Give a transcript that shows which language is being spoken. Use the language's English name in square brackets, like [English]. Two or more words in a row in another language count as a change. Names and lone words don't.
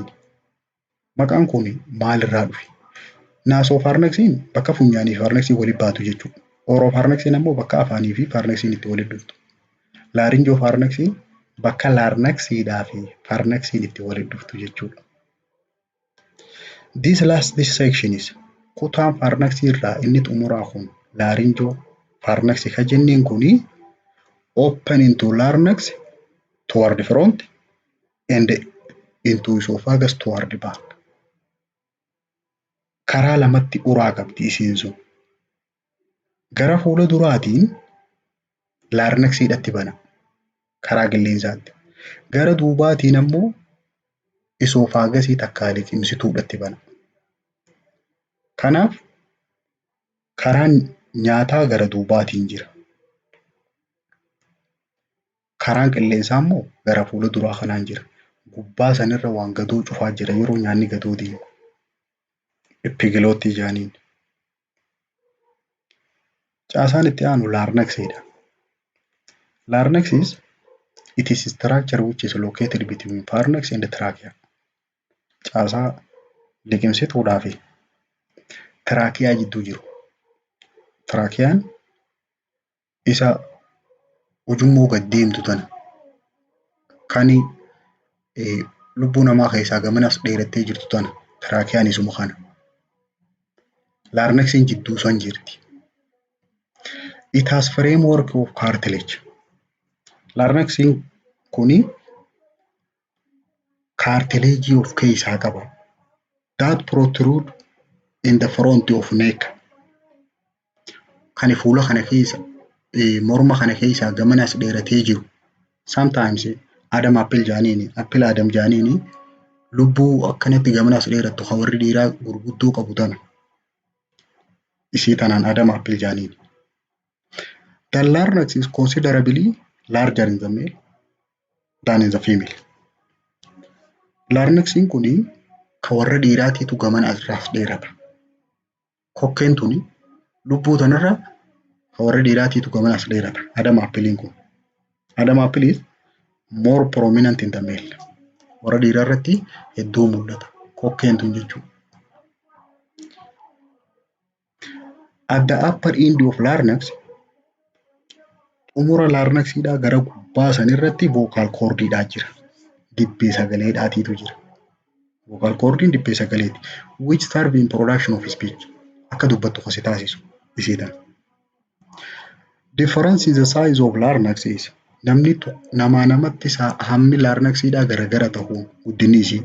[Oromo] Maqaan kun maalirraa dhufe? Naasopharynxiin bakka funyaanii fi pharynxiin walitti baatu jechuudha. Oropharynxiin ammoo bakka afaanii fi pharynxiin itti walitti dhuftu. Laryngopharynxiin bakka larynxiidhaa fi pharynxiin itti walitti dhuftu jechuudha. [English] This last section is [Oromo] kutaan pharynxii irraa inni xumuraa kun laryngopharynx ka jenneen kuni [English] open into larynx toward front and into esophagus toward back. [Oromo] Karaa lamatti uraa qabdi isiin sun. Gara fuula duraatiin larynxiidhaatti bana. Karaa qilleensaatti. Gara duubaatiin ammoo esophagus takkaa liqimsituudhaatti bana. Kanaaf karaan nyaataa gara duubaatiin jira. Karaan qilleensaa immoo gara fuula duraa kanaan jira. Gubbaa sanirra waan gadoo cufaa jira yeroo nyaanni gadoo deemu. Epiglottii jaaniin. Caasaan itti aanu larynxidha. [English] Larynx is it is structure which is located between pharynx and trachea. [Oromo] Caasaa liqimsituudhaa fi traakiyaa jidduu jiru. Traakiyaan isa ujummoo gad deemtu tana kan lubbuu namaa keessaa gamanas dheerattee jirtu tana tiraakiyaan isuma kana. Laarneksiin jidduu san jirti. [English] It has framework of cartilage. [Oromo] Laarneksiin kuni [English] cartilage of [Oromo] keessaa qaba. [English] That protrude in the front of neck. [Oromo] Kan fuula kana keessa morma kana keessaa gamanas dheeratee jiru. Sometimes Adam Apple jaaniini, Apple Adam jaaniini lubbuu akkanatti gamanas dheerattu kan warri dhiiraa gurguddoo qabu tana. Isii tanaan Adam Apple jaaniini. [English] The larynx is considerably larger in the male than in the female. [Oromo] Larynxiin kuni kan warra dhiiraatiitu gamanas dheerata. Kokkeen tuni lubbuu tanarra kan warra dhiiraatiitu gamanas dheerata. Adam Applein kun. [English] Adam Apple is more prominent in the male. [Oromo] Warra dhiiraa irratti hedduu mul'ata. Kokkeen tun jechuudha. [English] At the upper end of larynx, [Oromo] xumura larynxiidhaa gara gubbaa san irratti [English] vocal cordidhaa [Oromo] jira. Dibbee sagaleedhaatiitu jira. [English] Vocal cordiin [Oromo] dibbee sagaleeti. [English] Which serve in production of speech. [Oromo] Akka dubbattu kan si taasisu isii tana. [English] Difference in the size of larynx is [Oromo] namaa namatti hammi larynxiidhaa garagara ta'uun guddinni isii.